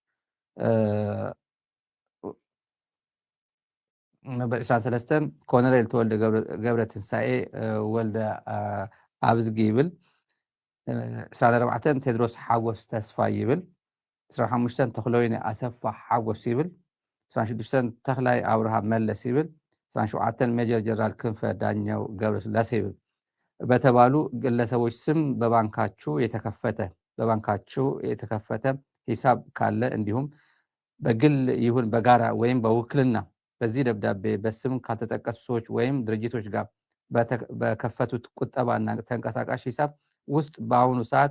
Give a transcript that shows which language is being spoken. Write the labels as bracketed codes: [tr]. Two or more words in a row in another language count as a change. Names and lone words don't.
[ti] መበል 23 ኮሎኔል ተወልደ ገብረ ትንሳኤ ወልደ ኣብዝጊ ይብል 24 ቴድሮስ ሓጎስ ተስፋ ይብል 25 ተክለወይኒ ኣሰፋ ሓጎስ ይብል 26 ተክላይ አብርሃም መለስ ይብል 27 ሜጀር ጀነራል ክንፈ ዳኛው ገብረ ስላሴ ይብል [am] በተባሉ ግለሰቦች ስም በባንካችሁ የተከፈተ ሂሳብ ካለ እንዲሁም በግል ይሁን በጋራ ወይም በውክልና በዚህ ደብዳቤ በስም ካልተጠቀሱ ሰዎች ወይም ድርጅቶች ጋር በከፈቱት ቁጠባና ተንቀሳቃሽ ሂሳብ ውስጥ በአሁኑ ሰዓት